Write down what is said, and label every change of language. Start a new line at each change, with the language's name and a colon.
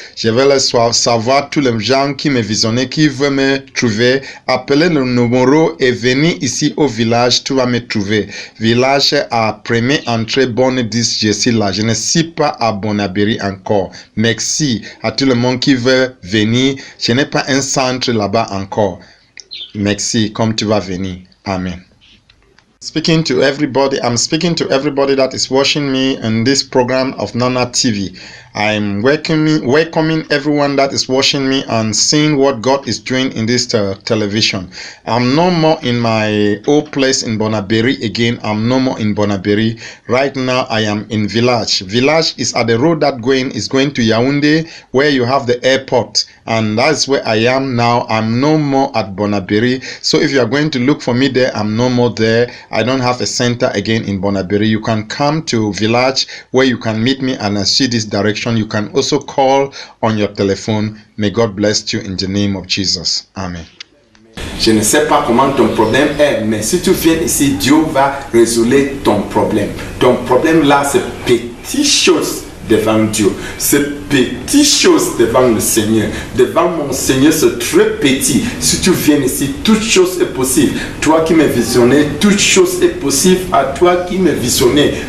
French: Je vais le savoir tous les gens qui me visionnent, qui veulent me trouver, appeler le numéro et venir ici au village, tu vas me trouver. Village à première entrée Bonne 10, je suis là, je ne suis pas à Bonabéry encore. Merci à tout le monde qui veut venir. Je n'ai pas un centre là-bas encore. Merci, comme tu vas venir. Amen.
English: Speaking to everybody, I'm speaking to everybody that is watching me in this program of Nana TV. I'm welcoming everyone that is watching me and seeing what God is doing in this television. I'm no more in my old place in Bonabéry again. I'm no more in Bonabéry. Right now, I am in Village. Village is at the road that is going to Yaoundé, where you have the airport. And that's where I am now. I'm no more at Bonabéry. So if you are going to look for me there, I'm no more there. I don't have a center again in Bonabéry. You can come to Village where you can meet me and I see this direction. You can also call on your telephone. May God bless you in the name of Jesus. Amen.
French: Je ne sais pas comment ton problème est, mais si tu viens ici, Dieu va résoudre ton problème. Ton problème là, c'est petite chose devant Dieu. C'est petite chose devant le Seigneur. Devant mon Seigneur, c'est très petit. Si tu viens ici, toute chose est possible. Toi qui m'as visionné, toute chose est possible à toi qui m'as visionné.